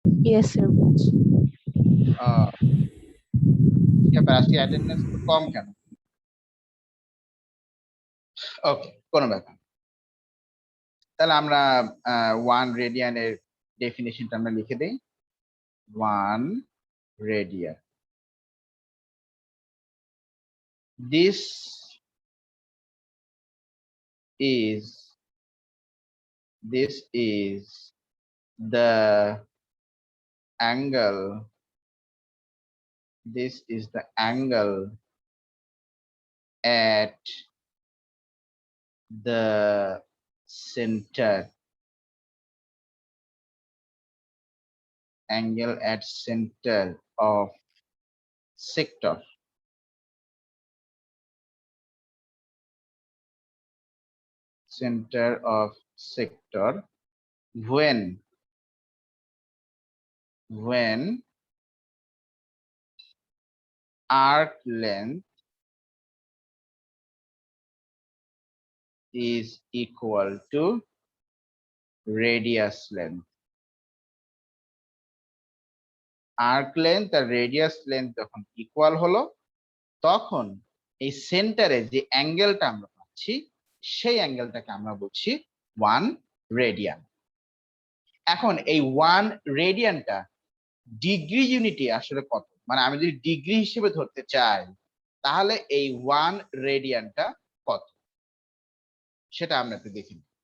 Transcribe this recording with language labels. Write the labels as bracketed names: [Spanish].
[English] Yes, sir. [Bangla] আহ, কি ব্যাপার, আজকে অ্যাটেন্ডেন্স তো কম কেন? ওকে, কোনো ব্যাপার না। তাহলে আমরা 1 রেডিয়ানের ডেফিনেশনটা আমরা লিখে দিই। [English] 1 radian, this is this is the angle. This is the angle at the center. Angle at center of sector. Center of sector when arc length is equal to radius length. [Bangla] Arc length আর radius length যখন equal হলো তখন এই সেন্টারে যে অ্যাঙ্গেলটা আমরা পাচ্ছি সেই অ্যাঙ্গেলটাকে আমরা বলছি 1 রেডিয়ান। এখন এই 1 রেডিয়ানটা ডিগ্রি ইউনিটে আসলে কত, মানে আমি যদি ডিগ্রি হিসেবে ধরতে চাই তাহলে এই 1 রেডিয়ানটা কত সেটা আমরা একটু দেখি।